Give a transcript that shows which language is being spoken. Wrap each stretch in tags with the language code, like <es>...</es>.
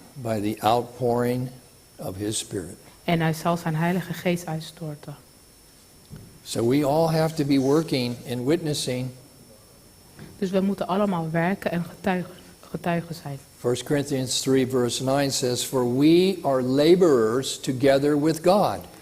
<en>by the outpouring of His Spirit.</en> <nl>en hij zal zijn Heilige Geest uitstorten.</nl> <en>So we all have to be working and witnessing.</en> <nl>Dus we moeten allemaal werken en getuigen zijn.</nl> <en>1 Corinthians 3 verse 9 says, "For we are laborers together with God."</en>